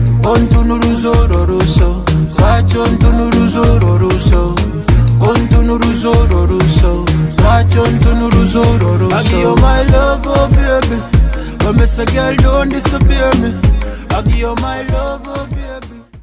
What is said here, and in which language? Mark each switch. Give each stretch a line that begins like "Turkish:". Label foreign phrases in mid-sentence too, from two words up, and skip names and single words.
Ganda: ontunuruza olwo lwaki ontunuruza olwo ontunuruza olwo lwaki ontunuruza olwo
English: I give you my love, oh baby. When me say girl don't disappear me, I give you my love, oh baby.